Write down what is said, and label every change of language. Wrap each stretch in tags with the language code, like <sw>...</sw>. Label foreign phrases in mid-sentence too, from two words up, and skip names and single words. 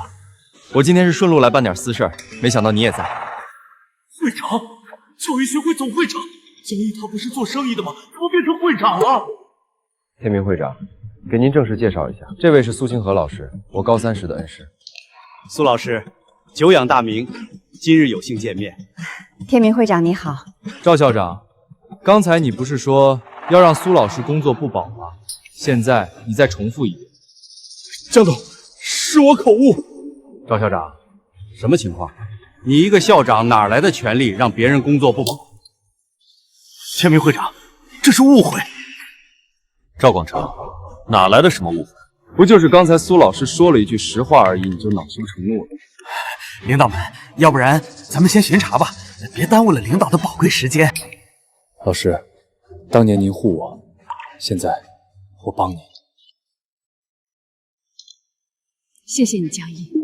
<zh>我今天是順路來辦點私事，沒想到你也在。會長，教育協會總會長，江毅他不是做生意的嗎？怎麼變成會長了？天明會長，給您正式介紹一下，這位是蘇清河老師，我高3時的恩師。蘇老師，久仰大名，今日有幸見面。天明会长你好。赵校长，刚才你不是说要让苏老师工作不保吗？现在你再重复一遍。江总，是我口误。赵校长，什么情况？你一个校长哪来的权利让别人工作不保？天明会长，这是误会。赵广成，哪来的什么误会？不就是刚才苏老師說了一句實話而已，你就惱羞成怒了？領導們，要不然咱們先巡查吧，別耽誤了領導的寶貴時間。老師，當年您護我，現在我幫你。謝謝你，江毅。</zh>